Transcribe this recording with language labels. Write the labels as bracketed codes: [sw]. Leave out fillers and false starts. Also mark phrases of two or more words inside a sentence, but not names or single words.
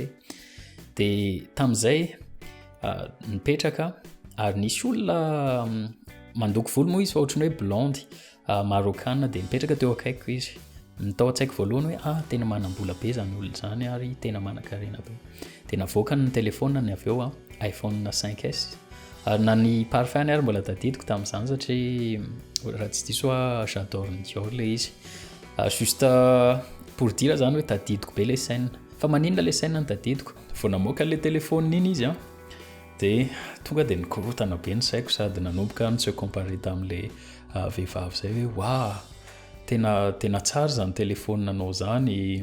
[mg] Dia tamin'izay nipetraka ary nisy olona mandoko volo moa izy fa ohatrany hoe blonde marokana, dia nipetraka teo akaiko izy. Nitao an-tsaiko voalohany hoe tena manam-bola be zany olona zany ary tena manan-karena be. Dia navoaka ny telefona ny avy eo iPhone 5S, ary na ny parfum ary mbola tadidiko tamin'izany satria raha tsy diso j'adore ny Dior ilay izy. [fr] Juste pour dire [mg] zany hoe tadidiko be ilay scène, fa maninona ilay scène no tadidiko vao namoaka ilay telefona iny izy dia tonga dia nikorotana be ny saiko sady nanomboka ny [fr] se comparer [mg] tamin'ilay vehivavy izay hoe waouh, tena tsara zany telefona nanao zany.